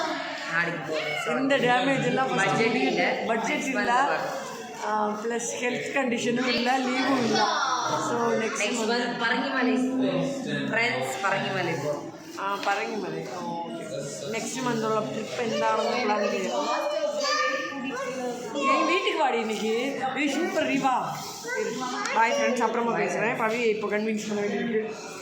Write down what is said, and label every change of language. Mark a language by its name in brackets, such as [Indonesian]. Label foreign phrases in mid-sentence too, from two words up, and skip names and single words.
[Tamil] இந்த டேமேஜ் எல்லாம் பட்ஜெட் இல்லை, [English] plus health condition [Tamil] இல்லை, லீவும் இல்லை. [English] so next month [Tamil] பரங்கிமலை ஃப்ரெண்ட்ஸ் பரங்கிமலை போகிறோம். [Malayalam] பரங்கிமலை. [English] ok, next month trip [Malayalam] എന്താണെന്ന് പ്ലാൻ ചെയ്യാം. [Tamil] என் வீட்டுக்கு வாடி இன்னைக்கு. சூப்பர் ரீவா. பாய் ஃப்ரெண்ட்ஸ், அப்புறமா பேசுகிறேன். பவியை இப்போ கன்வின்ஸ் பண்ண வேண்டியிருக்கு.